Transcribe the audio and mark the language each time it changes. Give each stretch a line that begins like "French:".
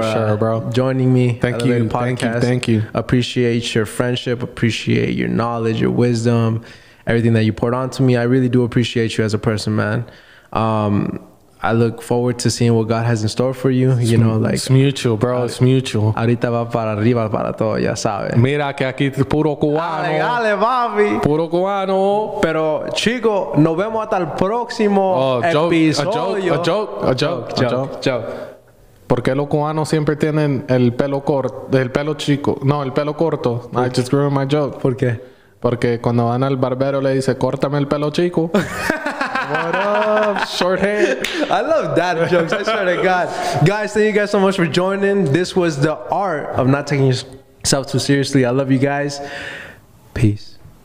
English: bro. joining me. Thank you. Podcast. Thank you. Appreciate your friendship. Appreciate your knowledge, your wisdom, everything that you poured onto me. I really do appreciate you as a person, man. I look forward to seeing what God has in store for you. You know, like, it's mutual, bro. It's mutual.
Spanish: Ahorita va para arriba para todo, ya sabes. Mira que aquí es puro cubano. Dale, papi. Puro cubano. Pero, chicos, nos vemos hasta el próximo episodio.
English: A joke.
Spanish: ¿Por qué los cubanos siempre tienen el pelo corto, el pelo chico? No, el pelo corto.
English: I just ruined my joke.
Spanish: ¿Por qué? Porque cuando van al barbero le dice, córtame el pelo chico.
English: What up? Short hair. I love dad jokes. I swear to God. Guys, thank you guys so much for joining. This was the art of not taking yourself too seriously. I love you guys. Peace.